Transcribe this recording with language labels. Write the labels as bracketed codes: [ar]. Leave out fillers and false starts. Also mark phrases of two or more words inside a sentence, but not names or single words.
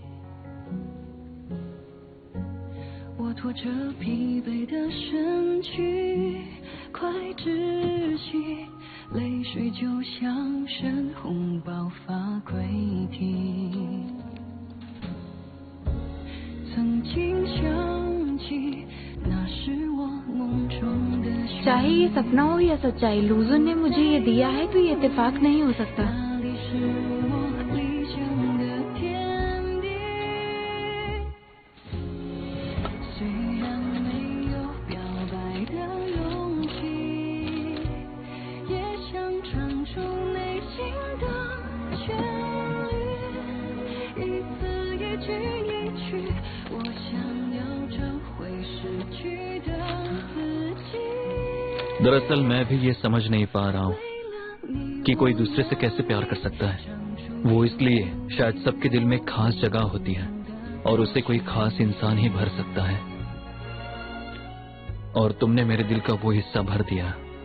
[zh] 我拖着疲惫的身躯，快窒息， 泪水就像深红爆发溃堤。曾经想起那是我梦中的旋律。 [hi] चाहे ये सपना हो या सच्चाई, लूजन ने मुझे ये दिया है तो ये इत्तेफाक नहीं हो सकता। [zh] 那里是我理想的天地。虽然没有表白的勇气，也想唱出内心的旋律。一字一句一句，我想要找回失去的自己。 [hi] दरअसल मैं भी ये समझ नहीं पा रहा हूँ कि कोई दूसरे से कैसे प्यार कर सकता है। वो इसलिए शायद सबके दिल में खास जगह होती है और उसे कोई खास इंसान ही भर सकता है, और तुमने मेरे दिल का वो हिस्सा भर दिया।